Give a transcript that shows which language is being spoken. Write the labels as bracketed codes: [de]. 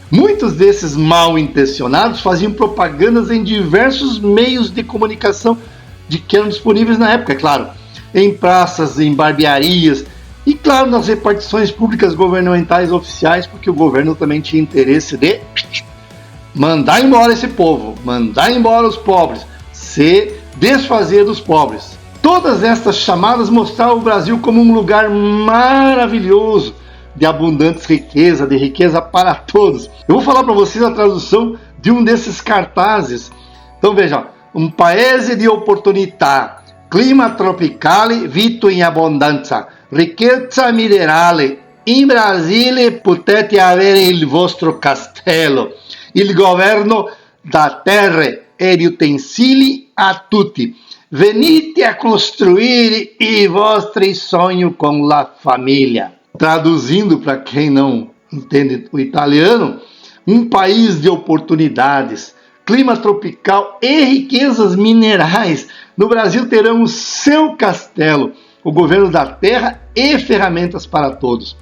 [pt] Muitos desses mal intencionados faziam propagandas em diversos meios de comunicação que eram disponíveis na época, é claro, em praças, em barbearias e, claro, nas repartições públicas governamentais oficiais, porque o governo também tinha interesse de mandar embora esse povo, mandar embora os pobres, se desfazer dos pobres. Todas estas chamadas mostravam o Brasil como um lugar maravilhoso, de abundantes riqueza, de riqueza para todos. Eu vou falar para vocês a tradução de um desses cartazes. Então vejam, um [it] paese di opportunità, clima tropicale, vito in abbondanza, ricchezza minerale. In Brasile potete avere il vostro castello, il governo da terre e di utensili a tutti. Venite a costruire i vostri sogni con la famiglia. [pt] Traduzindo para quem não entende o italiano, um país de oportunidades, clima tropical e riquezas minerais. No Brasil terão o seu castelo, o governo da terra e ferramentas para todos.